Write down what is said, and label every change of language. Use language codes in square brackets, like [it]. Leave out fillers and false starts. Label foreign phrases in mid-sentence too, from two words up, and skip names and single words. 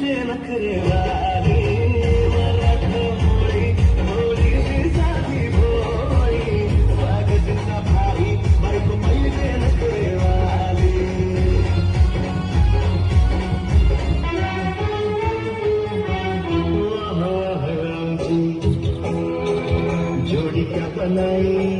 [mr] नखरे वाली मराठा मोळी मोळीची साधी भोळी वाघजीचा भाई बायको पहिले नखरे वाली वाह वाह [hi] रामजी जोड़ी क्या बनाई